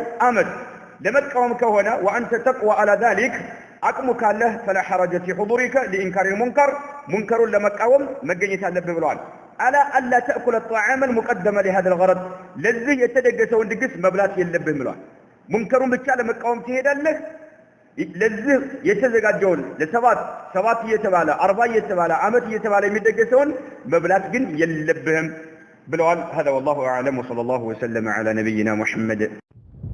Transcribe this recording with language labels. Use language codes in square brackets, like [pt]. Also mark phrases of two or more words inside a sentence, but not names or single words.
[am] አመት ለመቃወም ከሆነ [ar] وانت تقوى على ذلك [am] አቅሙ ካለህ [ar] فلا حرج في حضورك لإنكار [am] المنكر منكرን ለመቃወም መገኘት አለብህ ብለዋል። [ar] على الا تاكل الطعام المقدم لهذا الغرض [am] ለዚህ የተደገሰውን ድግስ መብላት የለብህም ብለዋል። ሙንከሩን ብቻ ለመቃወም ትሄዳለህ። ለዚህ የተዘጋጀውን ለሰባት እየተባለ 40 እየተባለ አመት እየተባለ የሚደገሰውን መብላት ግን የለብህም ብለዋል። [ar] هذا والله اعلم وصلى الله وسلم على نبينا محمد